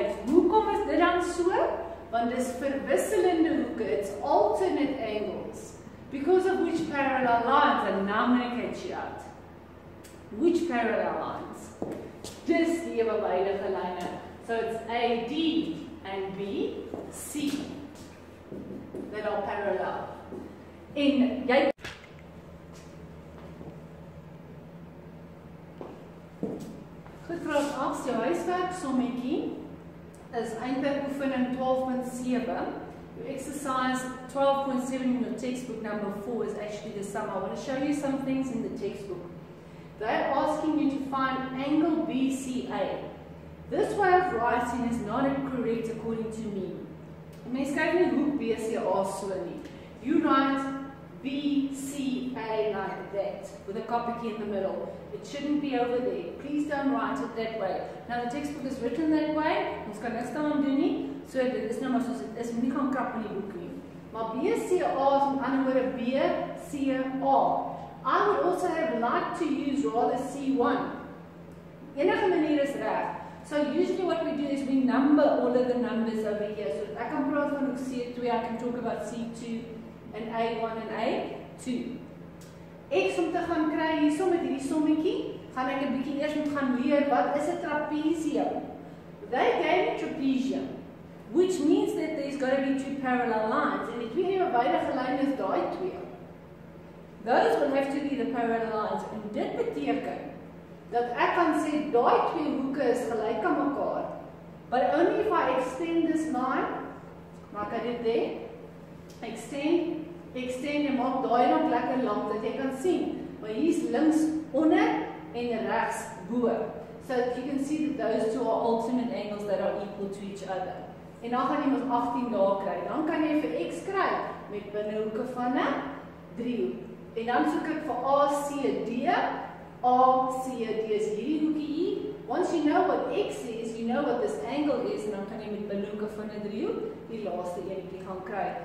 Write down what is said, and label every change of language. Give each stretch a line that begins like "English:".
Afrikaans: Hoekom is dit dan so? Want dis verwisselende hoeke,
English: it's alternate angles. Because of which parallel lines, and now I'm going to catch you out. Which parallel lines?
Afrikaans: Dis die ewewydige lyne.
English: So it's AD and BC that are parallel.
Afrikaans: En jy goed, graad 8 jou huiswerk sommetjie is eintlik oefening 12.7.
English: Your exercise 12.7 in your textbook number 4 is actually the sum. I want to show you some things in the textbook. They're asking you to find angle BCA. This way of writing is not correct according to me.
Afrikaans: Mens kyk nie hoek BCA so nie.
English: You write BCA like that, with a copy key in the middle. It shouldn't be over there. Please don't write it that way. Now the textbook is written that way.
Afrikaans: Ons kan niks daaraan doen nie. So dit is nou maar soos dit is. Moenie gaan krap in die boek nie. Maar BCA is met ander woorde BCA.
English: I would also have liked to use rather C1.
Afrikaans: Enige manier is reg.
English: So usually what we do is we number all of the numbers over here. So I can
Afrikaans: praat van hoek
English: C2, I can talk about C2 and A1 and A2.
Afrikaans: X om te gaan kry hierso met hierdie sommetjie, gaan ek 'n bietjie eers moet gaan leer wat is 'n trapezium.
English: They gave a trapezium, which means that there's got to be two parallel lines.
Afrikaans: En die twee ewewydige lyne is daai twee.
English: Those will have to be the parallel lines.
Afrikaans: En dit beteken dat ek kan sê daai twee hoeke is gelyk aan mekaar.
English: But only if I extend this line, like I did there, extend
Afrikaans: en maak daai nog lekker lank dat jy kan sien. Maar hier's links onder en regs bo.
English: So that you can see that those two are alternate angles that are equal to each other.
Afrikaans: En dan gaan jy mos 18 dae kry. Dan kan jy vir X kry met binnehoeke van 'n driehoek. En dan soek ek vir ACD. ACD is hierdie hoekie hier.
English: Once you know what X is, you know what this angle is,
Afrikaans: en dan kan jy met binnehoeke van 'n driehoek die laaste enetjie gaan kry.